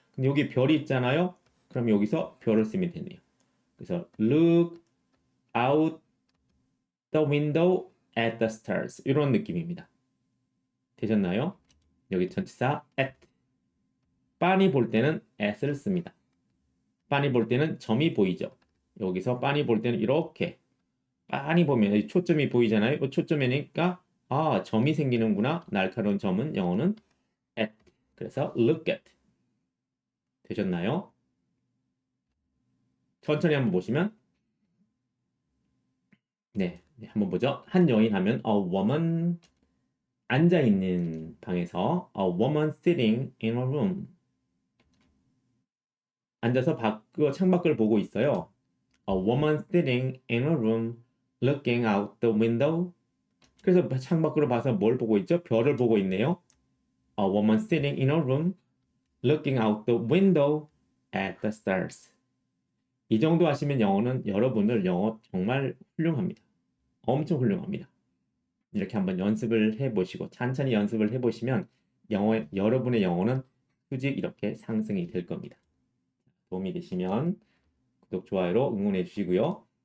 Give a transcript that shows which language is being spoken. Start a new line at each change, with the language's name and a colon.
Korean: 근데 여기 별이 있잖아요. 그럼 여기서 별을 쓰면 되네요. 그래서
English: look out the window at the stars.
Korean: 이런 느낌입니다. 되셨나요? 여기 전치사 at. 빤히 볼 때는 at을 씁니다. 빤히 볼 때는 점이 보이죠. 여기서 빤히 볼 때는 이렇게 빤히 보면 초점이 보이잖아요. 초점이니까 점이 생기는구나. 날카로운 점은 영어는 at. 그래서
English: look at.
Korean: 되셨나요? 천천히 한번 보시면 네, 한번 보죠. 한 여인 하면
English: a woman
Korean: 앉아 있는 방에서
English: a woman sitting in a room.
Korean: 앉아서 창밖을 보고 있어요.
English: A woman sitting in a room looking out the window.
Korean: 그래서 창밖으로 봐서 뭘 보고 있죠? 별을 보고 있네요.
English: A woman sitting in a room looking out the window at the stars.
Korean: 이 정도 하시면 여러분들 영어 정말 훌륭합니다. 엄청 훌륭합니다. 이렇게 한번 연습을 해보시고 천천히 연습을 해보시면 여러분의 영어는 수직 이렇게 상승이 될 겁니다. 도움이 되시면 구독, 좋아요로 응원해 주시고요.